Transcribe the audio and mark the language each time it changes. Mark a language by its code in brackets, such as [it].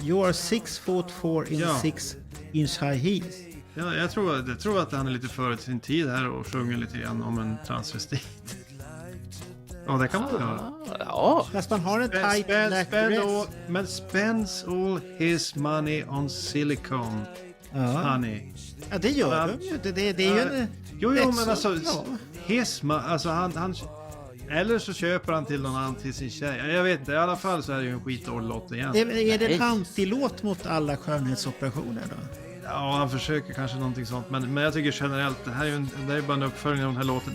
[en] You are 6'4" in 6-inch high heels. [sv] Ja, jag tror att han är lite före sin tid här och sjunger lite grann om en transvestit. Ja, det kan man göra. Ja. Fast man har en [en] tight black dress. [sv] Men [en] spends all his money on silicone, honey. [sv] Ja, det gör de ju. Det är ju en... Jo, men alltså, Ja. han eller så köper han till någon annan, till sin tjej. Jag vet inte, i alla fall så är det ju en skitdålig låt igen. Är det en antilåt mot alla skönhetsoperationer då? Ja, han försöker kanske någonting sånt. Men jag tycker generellt, det här är bara en uppföljning av den här låten.